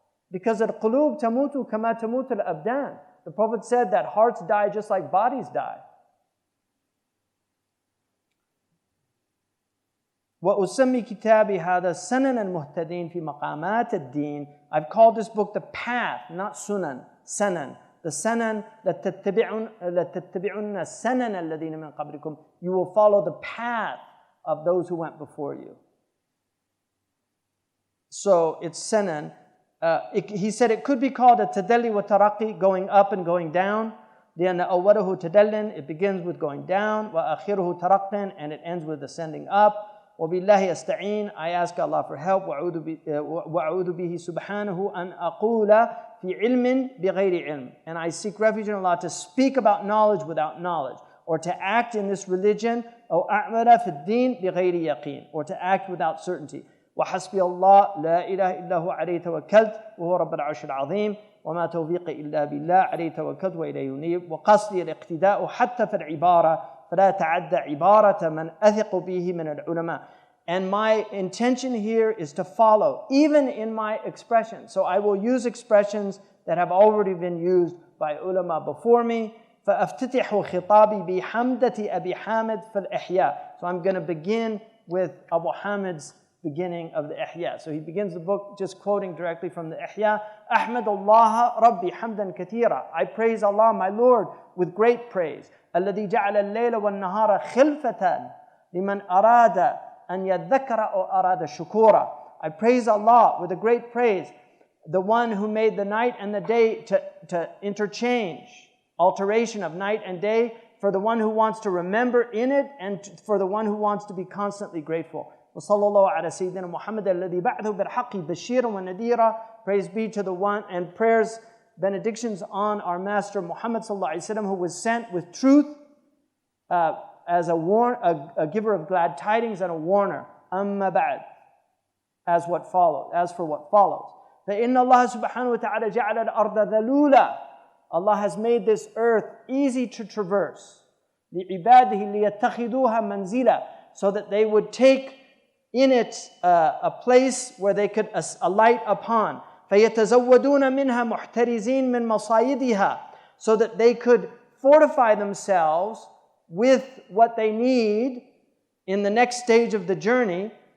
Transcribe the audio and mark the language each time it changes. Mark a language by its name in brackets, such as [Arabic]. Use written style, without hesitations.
[English] Because [Arabic] al-qulub tamutu kama tamut al-abdan. [English] The Prophet said that hearts die just like bodies die. [Arabic] وَأُسَمِّي كِتَابِي هَذَا سَنَنَ الْمُهْتَدِينَ فِي مَقَامَاتِ الدِّينِ. [English] I've called this book the path, not sunan, sanan. The [Arabic] sanan, لَتَتَّبِعُنَّ سَنَنَ الَّذِينَ مِنْ قَبْلِكُمْ. [English] You will follow the path of those who went before you. So it's sanan. He said it could be called a [Arabic] tadalli wa taraqi, [English] going up and going down. [Arabic] لأن أوله تدل, [English] it begins with going down. [Arabic] وآخره ترق, [English] and it ends with ascending up. [Arabic] وبالله أستعين, [English] I ask Allah for help. [Arabic] وأعوذ به سبحانه أن أقول في علم بغير علم. [English] And I seek refuge in Allah to speak about knowledge without knowledge, or to act in this religion, [Arabic] أو أعمل في الدين بغير يقين, [English] or to act without certainty. [Arabic] وحسبي الله لا إله إلا هو عليه توكلت وهو رب العرش العظيم وما توفيقي إلا بالله عليه توكلت وإليه أنيب وقصدي الاقتداء حتى في العبارة فلا تعد عبارة من أثق به من العلماء. [English] And my intention here is to follow, even in my expression. So I will use expressions that have already been used by ulama before me. [Arabic] فأفتتح خطابي بحمدة أبي حامد في الإحياء. [English] So I'm going to begin with Abu Hamid's beginning of the Ihya. So he begins the book just quoting directly from the Ihya. [Arabic] Ahmadullah Rabbi hamdan kathira. [English] I praise Allah, my Lord, with great praise. [Arabic] الذي جعل الليل والنهار خلفة لمن أراد أن يذكر أو أراد شكورا. [English] I praise Allah with a great praise, the one who made the night and the day to interchange, alteration of night and day, for the one who wants to remember in it and for the one who wants to be constantly grateful. [Arabic] وصلى الله على سيدنا محمد الذي بعثه بالحق بشيرا ونذيرا. [English] Praise be to the one, and prayers, benedictions on our Master Muhammad sallallahu alaihi wasallam, who was sent with truth as a giver of glad tidings and a warner. [Arabic] أما بعد, [English] as for what follows. [Arabic] فإن الله سبحانه وتعالى جعل الأرض ذلولا. [English] Allah has made this earth easy to traverse. [Arabic] لعباده ليتخذوها منزلا, [English] so that they would take in it a place where they could alight upon. [Arabic] فَيَتَزَوَّدُونَ مِنْهَا مُحْتَرِزِينَ مِنْ مَصَايِدِهَا, [English] so that they could fortify themselves with what they need in the next stage of the journey.